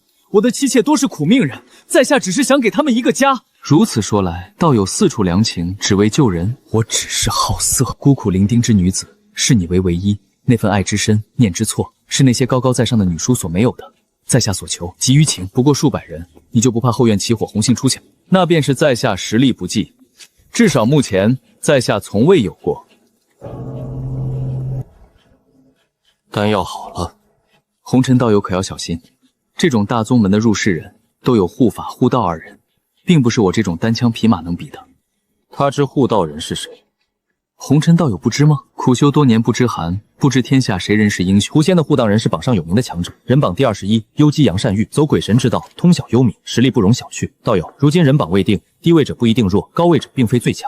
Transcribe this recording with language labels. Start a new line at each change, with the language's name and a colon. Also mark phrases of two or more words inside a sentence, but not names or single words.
Chinese: 我的妻妾多是苦命人，在下只是想給他們一個家。如此說來，道友四處良情，只為救人。我只是好色，孤苦伶仃之女子，視你為唯一，那份愛之深，念之錯，是那些高高在上的女書所沒有的。在下所求，急於情，不過數百人，你就不怕後院起火，紅杏出牆？那便是在下實力不濟，至少目前在下從未有過。丹藥好了，紅塵道友可要小心，這種大宗門的入世人都有護法護道二人，並不是我這種單槍匹馬能比的。他知护道人是誰？红尘道友不知吗？苦修多年不知寒，不知天下谁人是英雄。狐仙的护道人是榜上有名的强者，人榜第21，幽姬杨善玉，走鬼神之道，通晓幽冥，实力不容小覷。道友，如今人榜未定，低位者不一定弱，高位者并非最强。